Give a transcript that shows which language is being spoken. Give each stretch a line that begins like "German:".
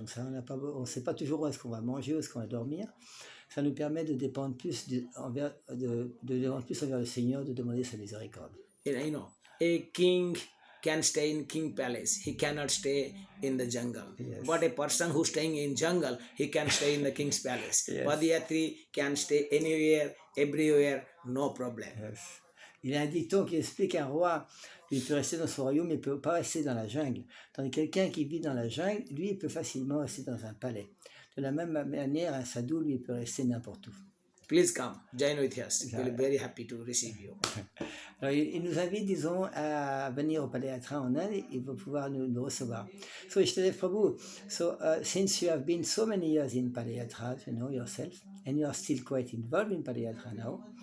French: On ne sait pas toujours où est-ce qu'on va manger, où est-ce qu'on va dormir. Ça nous permet de dépendre plus envers le Seigneur, de demander sa miséricorde.
English: You know, a king can stay in king palace. He cannot stay in the jungle. Yes. But a person who's staying in jungle, he can stay in the king's palace. Yes. Padayatri can stay anywhere, everywhere, no problem. Yes.
French: Il y a un dicton qui explique qu'un roi, il peut rester dans son royaume, mais il ne peut pas rester dans la jungle. Tandis que quelqu'un qui vit dans la jungle, lui, il peut facilement rester dans un palais. De la même manière, un sadhu, lui, il peut rester n'importe où.
English: Please come, join with us. We'll be very happy to receive you.
French: Alors, il nous invite, disons, à venir au Padayatra en Inde. Il va pouvoir nous recevoir.
English: So, Ishtadev Prabhu, so since you have been so many years in Padayatra, you know yourself, and you are still quite involved in Padayatra now.